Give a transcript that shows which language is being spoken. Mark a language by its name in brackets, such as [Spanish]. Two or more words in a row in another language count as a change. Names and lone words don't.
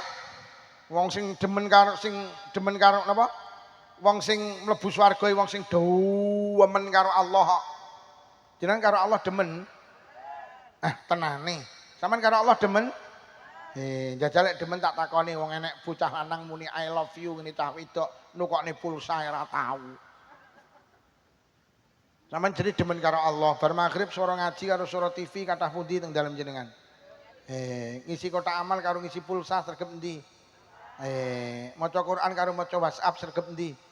[Javanese] Wong sing demen karo napa? Wong sing mlebu swarga wong sing demen karo Allah. Jenengan karo Allah demen? Tenane. Sampeyan karo Allah demen? Jajal lek demen tak takoni wong enek bocah lanang muni [English] I love you [Javanese] ngene cah wedok nukokne pulsa ora tau. Sampeyan jadi demen karo Allah. Bar magrib swara ngaji karo swara TV kathah pundi teng dalem jenengan? Ngisi kotak amal karo ngisi pulsa sregep endi? Maca Quran karo maca WhatsApp sregep endi?